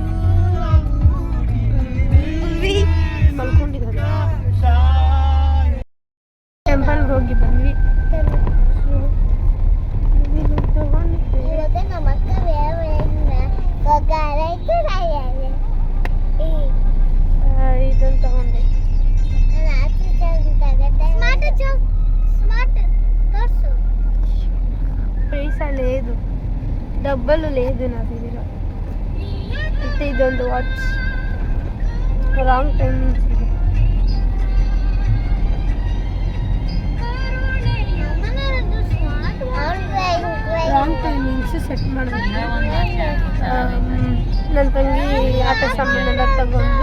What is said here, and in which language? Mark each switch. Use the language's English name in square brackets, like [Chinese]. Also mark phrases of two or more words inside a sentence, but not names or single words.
[Kannada] ಮಲ್ಕೊಂಡಿದ್ದಾರೆ. ಟೆಂಪಲ್ಗೆ ಹೋಗಿ ಬಂದ್ವಿ. ಇದನ್ನು ತಗೊಂಡೆ. [Telugu] పైసా లేదు, డబ్బులు లేదు నా దగ్గర. [Kannada] అయితే ಇದೊಂದು ವಾಚ್ ರಾಂಗ್ ಟೈಮಿಂಗ್ಸ್ ಇದೆ. ರಾಂಗ್ ಟೈಮಿಂಗ್ಸ್ ಸೆಟ್ ಮಾಡಬೇಕು. ನನ್ನ ತಂಗಿ ಆಟ ಸಾಮಾನೆಲ್ಲ ತಗೊಂಡು.